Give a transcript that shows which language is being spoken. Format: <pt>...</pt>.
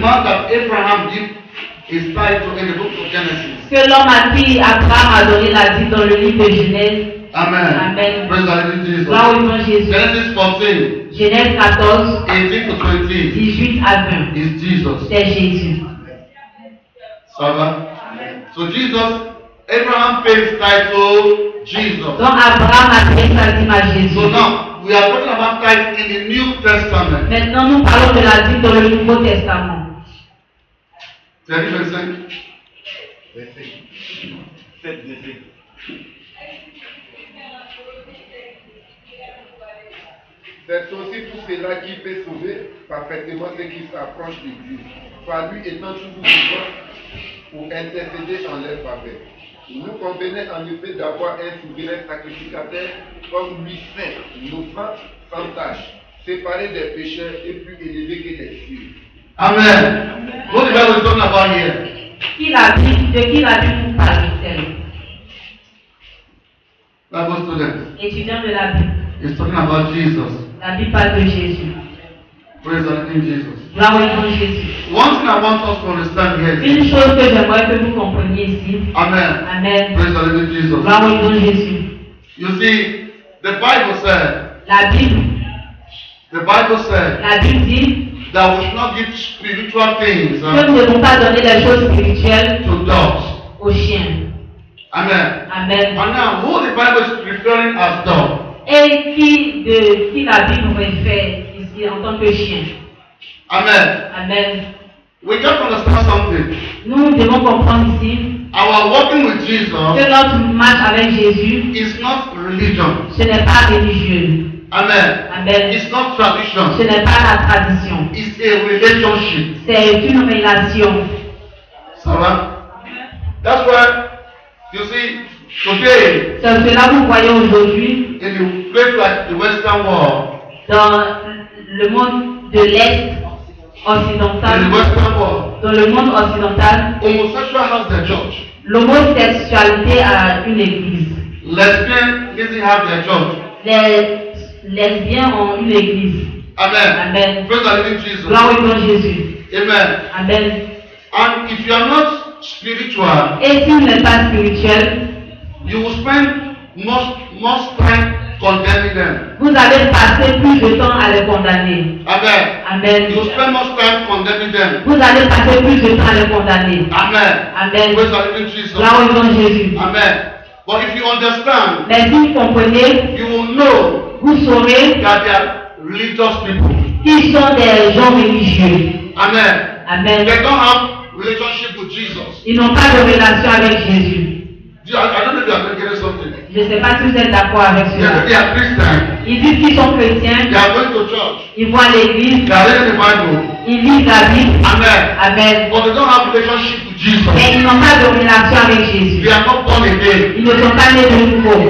<en>man that Abraham gave his tithe to in the book of Genesis.</en> <fr>que l'homme à qui Abraham a donné la dîme dans le livre de Genèse.</fr> <en>Amen.</en> <fr>Amen.</fr> <en>Praise the Lord Jesus.</en> <fr>Gloire au nom de Jésus.</fr> <en>Genesis 14,</en> <fr>Genèse 14,</fr> <en>18 to 20</en> <fr>18 à 20.</fr> <en>is Jesus.</en> <fr>C'est Jésus.</fr> <en>So, so Jesus, Abraham paid his tithe to Jesus.</en> <fr>Donc Abraham a payé sa dîme à Jésus.</fr> <en>So now we are talking about tithe in the New Testament.</en> <fr>Maintenant, nous parlons de la dîme dans le Nouveau Testament. C'est dit 25. Verset 7, verset. C'est aussi tout cela qui peut sauver parfaitement ceux qui s'approchent de Dieu. Par lui étant toujours vivant pour intercéder en leur faveur. Il nous convenait en effet d'avoir un souverain sacrificateur comme lui saint, innocent, sans tache, séparé des pécheurs et plus élevé que les cieux. Amen.</fr> <en>What the Bible is talking about here?</en> <fr>De qui la Bible nous parle-t-elle?</fr> <en>Bible student.</en> <fr>Étudiant de la Bible.</fr> <en>It's talking about Jesus.</en> <fr>La Bible parle de Jésus.</fr> <en>Praise the Lord Jesus.</en> <fr>Gloire au nom de Jésus.</fr> <en>One thing I want us to understand here is</en> <fr>Une chose que j'aimerais que vous compreniez ici.</fr> <en>Amen.</en> <fr>Amen.</fr> <en>Praise the Lord Jesus.</en> <fr>Gloire au nom de Jésus.</fr> <en>You see, the Bible said</en> <fr>La Bible dit</fr> <en>that we should not give spiritual things</en> <fr>que nous ne devons pas donner des choses spirituelles</fr> <en>to dogs.</en> <fr>aux chiens.</fr> <en>Amen.</en> <fr>Amen.</fr> <en>And now, who the Bible is referring as dog?</en> <fr>Et qui la Bible réfère ici en tant que chien.</fr> <en>Amen.</en> <fr>Amen.</fr> <en>We got to understand something.</en> <fr>Nous devons comprendre ici</fr> <en>our walking with</en> <fr>que</fr> <en>Jesus</en> <fr>notre marche avec Jésus,</fr> <en>is not religion.</en> <fr>ce n'est pas religieux.</fr> <en>Amen.</en> <fr>Amen.</fr> <en>It's not</en> <fr>Ce</fr> <en>tradition.</en> <fr>n'est pas la tradition.</fr> <en>It's a relationship.</en> <fr>C'est une relation. Ça va?</fr> <en>That's why you see today</en> <fr>C'est cela que vous voyez aujourd'hui</fr> <en>in the place like the Western world,</en> <fr>dans le monde de l'Est occidental.</fr> <en>in the Western world,</en> <fr>Dans le monde occidental,</fr> <en>homosexual has their church.</en> <fr>l'homosexualité a une église.</fr> <en>Lesbianism have their church.</en> <fr>Les lesbiens ont une église.</fr> <en>Amen.</en> <fr>Amen.</fr> <en>Praise the living Jesus.</en> <fr>Gloire au nom de Jésus.</fr> <en>Amen.</en> <fr>Amen.</fr> <en>And if you are not spiritual,</en> <fr>Et si vous n'êtes pas spirituel,</fr> <en>you will spend most time condemning them.</en> <fr>vous allez passer plus de temps à les condamner.</fr> <en>Amen.</en> <fr>Amen.</fr> <en>You will spend most time condemning them.</en> <fr>Vous allez passer plus de temps à les condamner.</fr> <en>Amen.</en> <fr>Amen.</fr> <en>Praise the living Jesus.</en> <fr>Gloire au nom de Jésus.</fr> <en>Amen. But if you understand,</en> <fr>Mais si vous comprenez,</fr> <en>you will know</en> <fr>vous saurez</fr> <en>that they are religious people.</en> <fr>qu'ils sont des gens religieux.</fr> <en>Amen.</en> <fr>Amen.</fr> <en>They don't have relationship with Jesus.</en> <fr>Ils n'ont pas de relation avec Jésus.</fr> <en>I don't know if you are getting something.</en> <fr>Je ne sais pas si vous êtes d'accord avec cela.</fr> <en>They are Christians.</en> <fr>Ils disent qu'ils sont chrétiens,</fr> <en>They are going to church.</en> <fr>ils vont à l'église,</fr> <en>They are reading the Bible.</en> <fr>ils lisent la Bible.</fr> <en>Amen.</en> <fr>Amen.</fr> <en>But they don't have relationship with Jesus.</en> <fr>Mais ils n'ont pas de relation avec Jésus.</fr> <en>They are not born again.</en> <fr>Ils ne sont pas nés de nouveau.</fr>